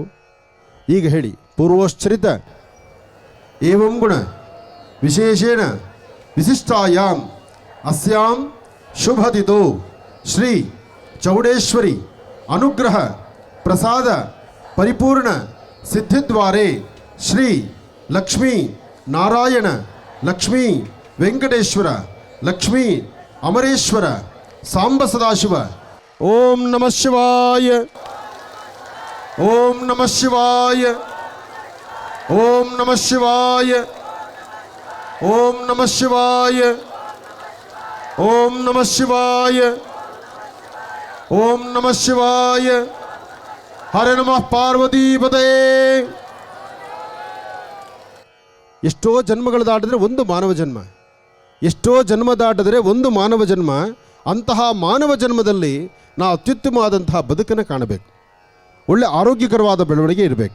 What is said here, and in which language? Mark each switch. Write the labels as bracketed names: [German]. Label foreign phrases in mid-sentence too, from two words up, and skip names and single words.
[Kannada] ಈಗ ಹೇಳಿ, [Sanskrit] ಪೂರ್ವೋಶ್ಚರಿತ ಏವಂ ಗುಣ ವಿಶೇಷೇಣ ವಿಶಿಷ್ಟಾಯಾಮ್ ಅಸ್ಯಾಂ ಶುಭದಿತೋ ಶ್ರೀ ಚೌಡೇಶ್ವರಿ ಅನುಗ್ರಹ ಪ್ರಸಾದ ಪರಿಪೂರ್ಣ ಸಿದ್ಧಿದ್ವಾರೆ ಶ್ರೀ ಲಕ್ಷ್ಮೀ ನಾರಾಯಣ ಲಕ್ಷ್ಮೀ ವೆಂಕಟೇಶ್ವರ ಲಕ್ಷ್ಮೀ ಅಮರೇಶ್ವರ ಸಾಂಬ ಸದಾಶಿವ. ಓಂ ನಮಃ ಶಿವಾಯ, ಓಂ ನಮಃ ಶಿವಾಯ, ಓಂ ನಮಃ ಶಿವಾಯ, ಓಂ ನಮಃ ಶಿವಾಯ, ಓಂ ನಮಃ ಶಿವಾಯ, ಓಂ ನಮಃ ಶಿವಾಯ. ಹರ ನಮಃ ಪಾರ್ವತೀಪತೇ. [Kannada] ಎಷ್ಟೋ ಜನ್ಮಗಳು ದಾಟಿದ್ರೆ ಒಂದು ಮಾನವ ಜನ್ಮ, ಎಷ್ಟೋ ಜನ್ಮ ದಾಟಿದ್ರೆ ಒಂದು ಮಾನವ ಜನ್ಮ. ಅಂತಹ ಮಾನವ ಜನ್ಮದಲ್ಲಿ ನಾವು ಅತ್ಯುತ್ತಮವಾದಂತಹ ಬದುಕನ್ನು ಕಾಣಬೇಕು, ಒಳ್ಳೆ ಆರೋಗ್ಯಕರವಾದ ಬೆಳವಣಿಗೆ ಇರಬೇಕು.